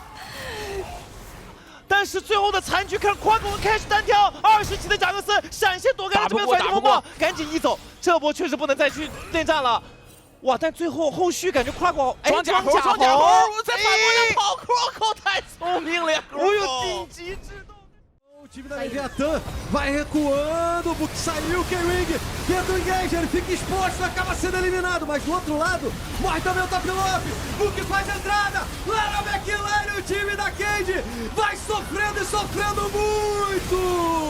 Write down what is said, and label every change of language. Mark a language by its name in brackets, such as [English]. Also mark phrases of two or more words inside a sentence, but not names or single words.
[Chinese] 但是最后的残局，看夸克文开始单挑，20级的贾克斯闪现躲开了这边的反击风暴，赶紧移走，这波确实不能再去内战了。哇！但最后后续感觉夸克装甲猴，在反过来跑，夸克太聪明了，我有顶级制动。 [Portuguese] O time da Leviatã vai recuando, porque saiu o K-Wing, tenta o engage, ele fica exposto, acaba sendo eliminado, mas do outro lado, morre também o Top Lop, o que faz a entrada, lá na backline o time da Cade vai sofrendo e sofrendo muito!